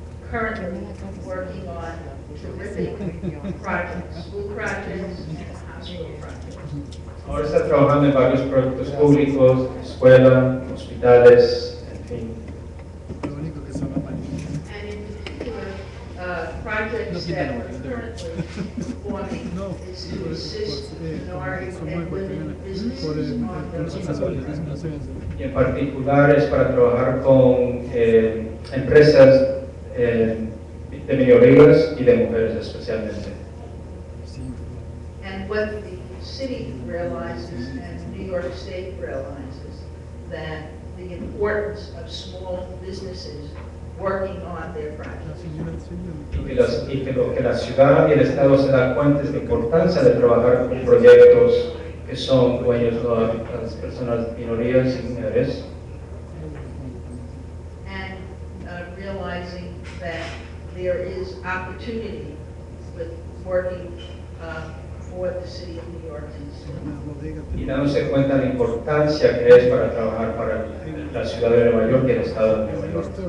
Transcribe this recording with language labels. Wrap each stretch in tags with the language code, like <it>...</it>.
<en>Currently working on terrific projects, school projects, and hospital projects.</en> <es>Ahora está trabajando en varios proyectos públicos, escuelas, hospitales, en fin.</es> <en>And in particular, projects that we're currently performing is to assist minority and women businesses on those.</en> <es>Y en particular es para trabajar con empresas de minorías y de mujeres especialmente.</es> <en>And what the city realizes and New York State realizes that the importance of small businesses working on their projects.</en> <es>Y que lo que la ciudad y el Estado se dan cuenta es la importancia de trabajar con proyectos que son dueños de las personas minorías y mujeres.</es> <en>And realizing that there is opportunity with working for the city of New York.</en> <es>Y dándose cuenta de la importancia que es para trabajar para la ciudad de Nueva York y el Estado de Nueva York.</es>